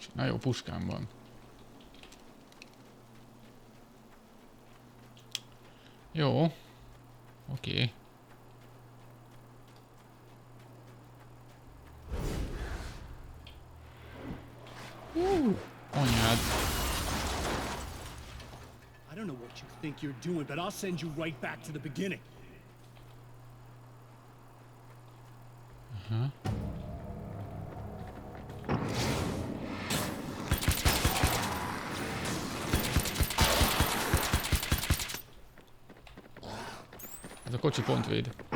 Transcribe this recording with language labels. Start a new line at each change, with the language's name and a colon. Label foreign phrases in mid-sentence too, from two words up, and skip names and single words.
Hungarian: Na jó, puskám van. Jó. Oké. Anyád.
English: I don't know what you think you're doing, but I'll send you right back to the beginning.
Hungarian: Aha. Ez a kocsi pont véd.